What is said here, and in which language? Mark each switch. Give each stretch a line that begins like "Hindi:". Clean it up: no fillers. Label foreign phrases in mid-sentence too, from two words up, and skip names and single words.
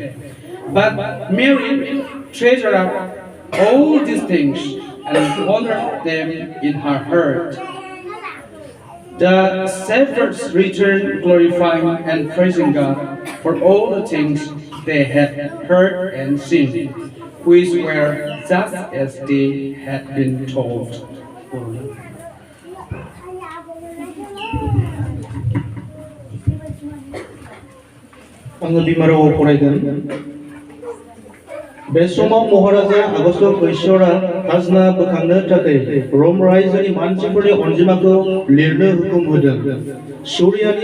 English: But Mary treasured up all these things and pondered them in her heart. The shepherds returned glorifying and praising God for all the things they had heard and seen, which were just as they had been told.
Bodo: आङो बिमाराव फरायगोन बे समाव महाराजा आगस्त बैसोरा खाजोना बोखांनो थाखाय रम रायजोनि मानसिफोरनि अनजिमाखौ लिरनो हुकुम होदों सूरियानि